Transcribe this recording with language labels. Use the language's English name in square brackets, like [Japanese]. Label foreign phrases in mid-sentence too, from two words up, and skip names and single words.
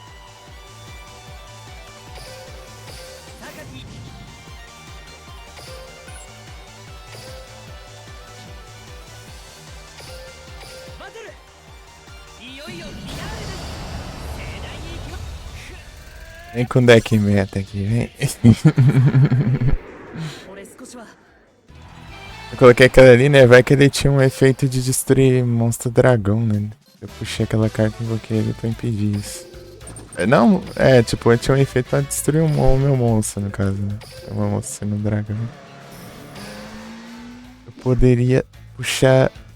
[Japanese] 榊バトルいよいよフィナーレです盛大にいきます [Portuguese] Vem com deck meta aqui, vem. [Japanese] 俺少しは [Portuguese] Eu coloquei aquela ali, né? Vai que ele tinha um efeito de destruir monstro dragão, né? Eu puxei aquela carta e invoquei ele pra impedir isso. Não, tipo, tinha um efeito pra destruir o meu monstro, no caso, né? O meu monstro sendo um dragão. Eu poderia puxar...